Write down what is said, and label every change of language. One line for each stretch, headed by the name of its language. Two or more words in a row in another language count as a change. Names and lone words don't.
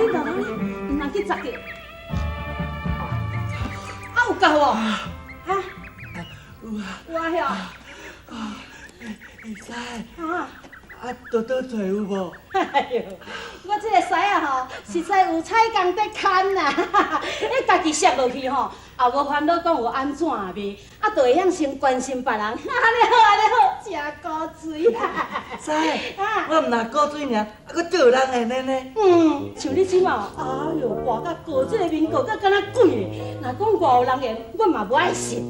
Min Nan Chinese: 唔通去砸着。啊，有够无？哈？有啊，晓。会使。啊。倒找有无？哎呦，我这个师啊吼，实在有彩工在牵呐，你家己摔落去吼，也无烦恼讲有安怎袂，啊，就会晓先关心别人，安尼好，食古水啦。师，我唔若古水尔，还佫做人的呢。像你即马，哎呦，活甲过这个面过甲敢若鬼咧，若讲外有人缘，我嘛无爱信。